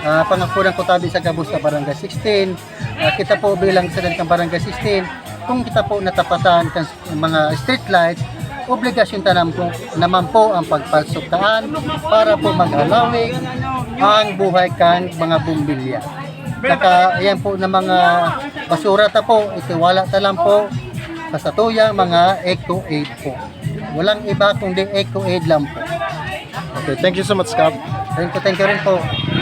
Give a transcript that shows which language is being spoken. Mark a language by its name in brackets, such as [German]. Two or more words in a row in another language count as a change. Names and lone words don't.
[Bikol] pangakuran ko tabi sa Gabos sa Barangay 16. Kita po bilang sa ng Barangay 16, kung kita po natapatan kan mga street lights, obligasyon naman po ang pagpalsukaan para po mag-alawig ang buhay kan mga bumbilya. Saka ayan po na mga basura ta po, itiwala ta lang po sa tuyang mga Eco Aid po. [Filipino] Walang iba kundi Eco Aid lang po. [English] Okay, thank you so much, Kap. Thank you [Filipino] rin po.